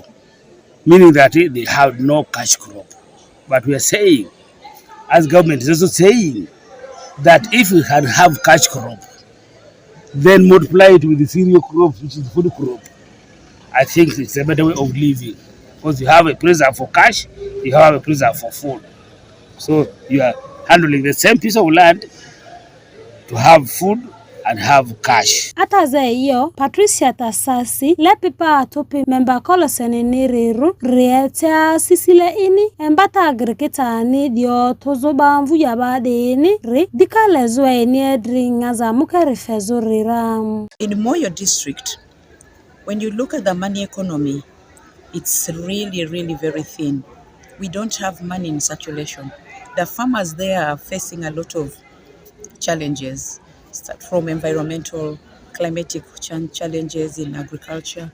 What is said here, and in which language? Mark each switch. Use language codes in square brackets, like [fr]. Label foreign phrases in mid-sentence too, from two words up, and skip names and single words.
[en] Meaning that they have no cash crop. But we are saying, as government is also saying, that if we can have cash crop, then multiply it with the cereal crop, which is food crop, I think it's a better way of living. Because you have a pressure for cash, you have a pressure for food. So you are handling the same piece of land to have food and have cash. [mhi] Ata ze iyo, Patricia Tasasi, lepipa atopi memba kolosene niriru, rieta sisile ini, embata agrikita ni dio tozoba mvu yabade ini, ri, dika lezwe ini edri ngaza muka rifezo riram. [en] In Moyo district, when you look at the money economy, it's really very thin. We don't have money in circulation. The farmers there are facing a lot of challenges, from environmental, climatic challenges in agriculture.